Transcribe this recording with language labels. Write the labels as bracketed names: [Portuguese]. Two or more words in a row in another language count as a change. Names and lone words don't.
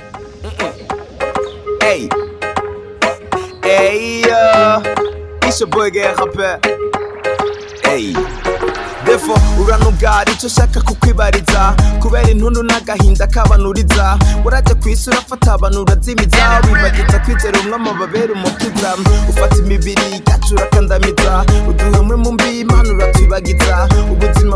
[English] Hey, hey, it's your boy Gaël, rappeur. Hey. [Rundi] Therefore uranugara icyo shaka kukwibariza kubera intundu n'agahinda kabanuriza waraje kwisi urafata abantu urazimiza wibagiza kwizera umwami babera umukiza ufata imibiri yacu urakandamiza uduhumwe mu mbi imana uratwibagiza ubuzima